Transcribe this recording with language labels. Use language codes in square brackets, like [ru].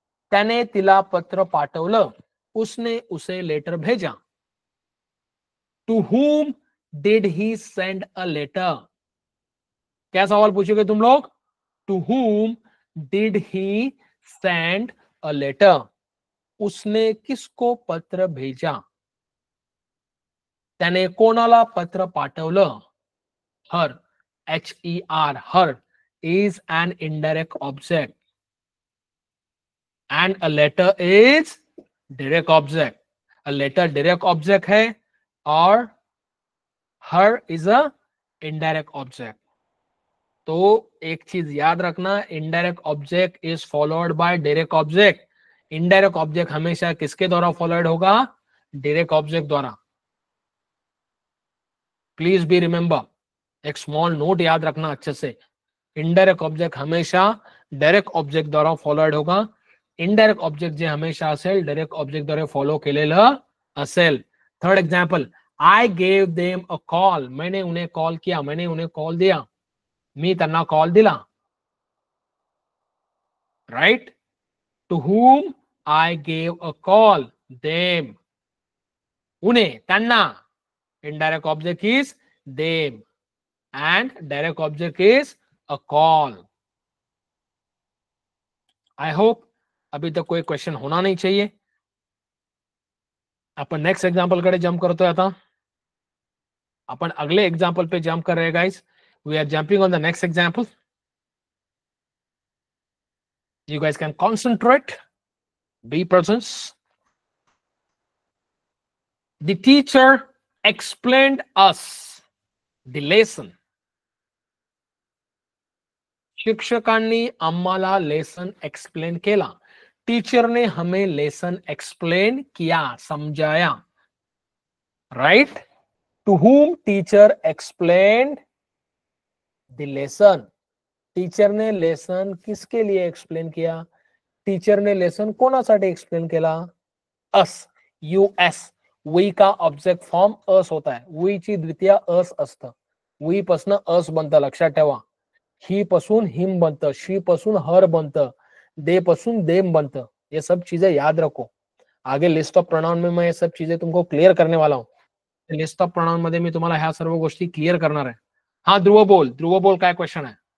[mr] त्याने तिला पत्र पाठवलं. [hi] उसने उसे लेटर भेजा. [en] To whom did he send a letter? [hi] क्या सवाल पूछोगे तुम लोग? [en] To whom did he send a letter? [hi] उसने किसको पत्र भेजा? [mr] त्याने कोणाला पत्र पाठवलं? [en] Her, HER, her is an indirect object and a letter is direct object. A letter direct object [hi] है और [en] her is a indirect object. [hi] तो एक चीज याद रखना, [en] indirect object is followed by direct object. [hi] Indirect object हमेशा किसके द्वारा फॉलोड होगा? direct object द्वारा. [en] please be remember, [hi] एक स्मॉल नोट याद रखना अच्छे से. इनडायरेक्ट ऑब्जेक्ट हमेशा डायरेक्ट ऑब्जेक्ट द्वारा फॉलोड होगा. [mr] इनडायरेक्ट ऑब्जेक्ट जे हमेशा असेल डायरेक्ट ऑब्जेक्ट द्वारे फॉलो केलेलं असेल. [en] Third example, I gave them a call. [hi] मैंने उन्हें कॉल किया, मैंने उन्हें कॉल दिया. [mr] मी त्यांना कॉल दिला. [en] Right? To whom I gave a call? Them. [hi] उन्हें, [mr] त्यांना. [en] Indirect object is them and direct object is a call. I hope [hi] अभी तक कोई क्वेश्चन होना नहीं चाहिए. [mr] अपन नेक्स्ट एग्जांपल कडे जंप करतोय आता. [hi] अपन अगले एग्जांपल पे जंप कर रहे हैं guys. [en] We are jumping on the next example. You guys can concentrate, be present. The teacher explained us the lesson. [mr] शिक्षकांनी आम्हाला लेसन एक्सप्लेन केला. [hi] टीचर ने हमें लेसन एक्सप्लेन किया, समझाया. Right? [en] To whom teacher explained the lesson. [hi] Teacher ने lesson किसके लिए एक्सप्लेन किया? [mr] Teacher ने लेसन कोणासाठी एक्सप्लेन केला? [en] Us, US. [hi] वी का ऑब्जेक्ट फॉर्म अस होता है. [mr] वी ची द्वितीय अस असतं. वी पासून अस बनतं, लक्षात ठेवा. ही पासून हिम बनतं, शी पासून हर बनतं, दे पासून देम बनतं. [hi] ये सब चीजें याद रखो. आगे लिस्ट ऑफ प्रोनाउन में मैं ये सब चीजें तुमको क्लियर करने वाला हूं. [mr] लिस्ट ऑफ प्रोनाउन मध्ये मी तुम्हाला ह्या सर्व गोष्टी क्लियर करणार आहे. हा ध्रुव बोल, ध्रुव बोल, काय क्वेश्चन आहे?